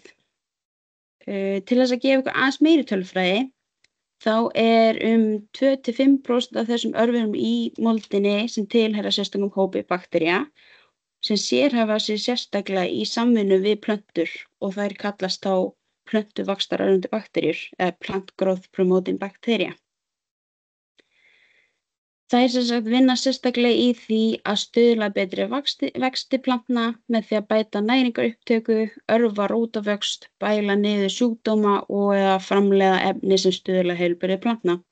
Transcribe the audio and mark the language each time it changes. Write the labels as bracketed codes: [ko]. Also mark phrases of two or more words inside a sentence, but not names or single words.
[is] Til þess að gefa ykkur aðeins meiri tölfræði, þá 2-5% af þessum örverum í moldinni sem tilheyra sérstökum hópi baktería sem sérhæfa sig sérstaklega í samvinnu við plöntur og þær kallast þá plöntuvaxtarörvandi bakteríur eða [en] plant growth promoting bacteria. [is] Þær sem sagt vinna sérstaklega í því að stuðla betri vexti plantna með því að bæta næringarupptöku, örva rótavöxt, bæla niður sjúkdóma og eða framleiða efni sem stuðla heilbrigði plantna.